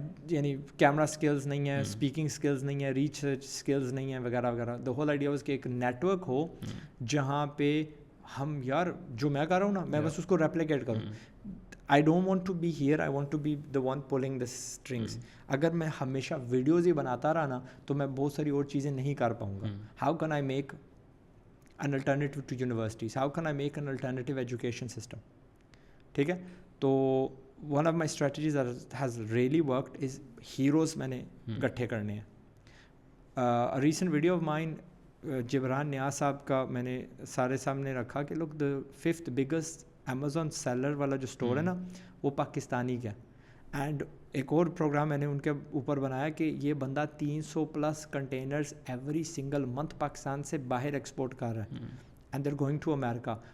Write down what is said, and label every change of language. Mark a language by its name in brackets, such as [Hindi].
[Urdu] یعنی camera skills نہیں ہے اسپیکنگ اسکلز نہیں ہے ریسرچ اسکلز نہیں ہے وغیرہ وغیرہ. دا ہول آئیڈیا واز کہ ایک نیٹ ورک ہو جہاں پہ ہم یار جو میں کر رہا ہوں نا میں بس اس کو ریپلیکیٹ کروں. [English] I don't want to be here, I want to be the one pulling the strings. [Urdu] اگر میں ہمیشہ ویڈیوز ہی بناتا رہا نا تو میں بہت ساری اور چیزیں نہیں کر پاؤں گا. [English] How can I make an alternative to universities? How can I make an alternative education system? [Urdu] ٹھیک ہے. [English] تو one of my strategies that has really worked is heroes [Urdu] میں نے گٹھے کرنے ہیں. [English] A recent video of mine [Urdu] Jibran نیاز صاحب کا میں نے سارے سامنے رکھا کہ لوگ the 5th biggest Amazon seller والا جو اسٹور ہے نا وہ پاکستانی کا. اینڈ ایک اور پروگرام میں نے ان کے اوپر بنایا کہ یہ بندہ 300+ containers every single month Pakistan سے باہر ایکسپورٹ کر رہا ہے [English] And they're going to America.